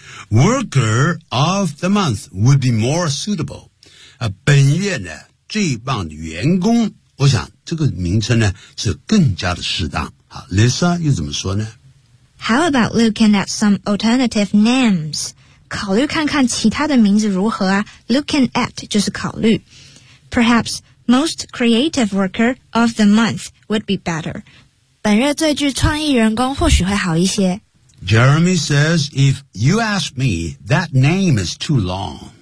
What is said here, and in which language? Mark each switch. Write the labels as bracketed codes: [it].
[en] Worker of the month would be more suitable. [zh] 本月呢最棒的员工我想这个名称呢是更加的适当。好 ,Lisa 又怎么说呢 [en] ?How about looking at some alternative names? [zh] 考虑看看其他的名字如何啊 [en] ?Looking at [zh] 就是考虑。 [en] Perhaps most creative worker of the month would be better. [zh] 本月最具创意员工或许会好一些。 [en] Jeremy says, if you ask me, that name is too long.